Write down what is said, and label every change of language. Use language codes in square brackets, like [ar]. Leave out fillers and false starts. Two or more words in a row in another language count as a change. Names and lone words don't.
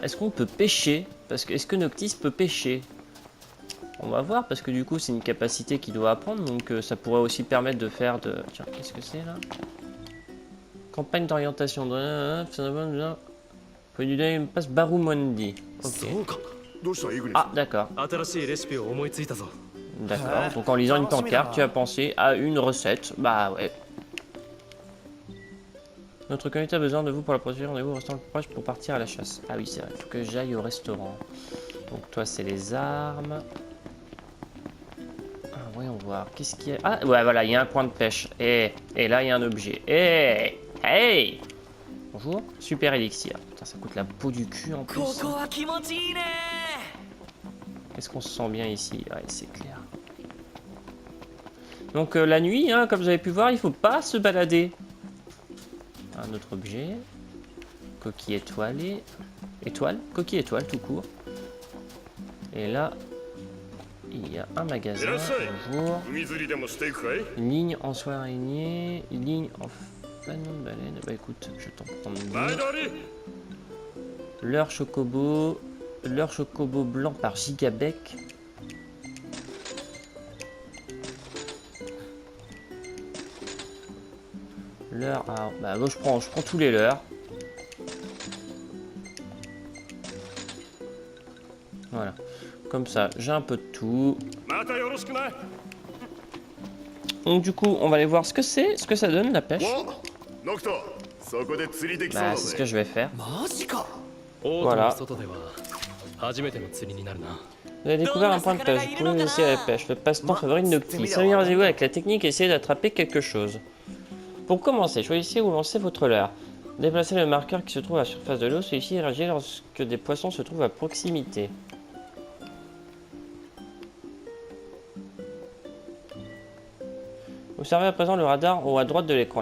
[fr] Est-ce qu'on peut pêcher? Parce que est-ce que Noctis peut pêcher? On va voir, parce que du coup c'est une capacité qu'il doit apprendre, donc ça pourrait aussi permettre de faire de... Tiens, qu'est-ce que c'est là? Campagne d'orientation de... Faut du day passe Barumondi. Ok. [ja] そうか。どうしたイグニス [fr] Ah, d'accord. [ja] 新しいレシピを思いついたぞ。 [fr] D'accord. Donc en lisant une pancarte, tu as pensé à une recette. Bah ouais. Notre communauté a besoin de vous pour la procédure. Rendez-vous au restaurant le plus proche pour partir à la chasse. Ah oui, c'est vrai. Il faut que j'aille au restaurant. Donc toi, c'est les armes. Ah, voyons voir. Qu'est-ce qu'il y a? Ah, ouais, voilà, il y a un point de pêche. Et là, il y a un objet. Hey! Bonjour. Super élixir. Putain, ça coûte la peau du cul en plus. [ja] ここは気持ちいいね。 [fr] Est-ce qu'on se sent bien ici? Ouais, c'est clair. Donc la nuit, hein, comme vous avez pu voir, il faut pas se balader. Un autre objet. Coquille étoilée. Étoile? Coquille étoile, tout court. Et là, il y a un magasin. Bonjour. [ja] 海釣りでもしていくかい [fr] Une ligne en soie araignée. Une ligne en fanon de baleine. Bah écoute, je t'en prends deux. Leurre chocobo. Leurre chocobo blanc par Gigabec. Leurre. Ah, bah moi, je prends tous les leurres. Voilà. Comme ça, j'ai un peu de tout. [ja] またよろしくな [fr] Donc du coup, on va aller voir ce que c'est, ce que ça donne la pêche. [ja] おノクトそこで釣りできそう [fr] Bah [ja] だ [fr] c'est ce [ja] ぜ [fr] que je vais faire. [ja] マジか。オート [fr] Voilà. [ja] の外では初めての釣りになるな。 [fr] Vous avez découvert un point de pêche, vous pouvez essayer la pêche. Le passe-temps favori de Noctis. Familiarisez-vous avec la technique et essayez d'attraper quelque chose. Pour commencer, choisissez où lancez votre leurre. Déplacez le marqueur qui se trouve à la surface de l'eau. Celui-ci réagit lorsque des poissons se trouvent à proximité. Observez à présent le radar en haut à droite de l'écran.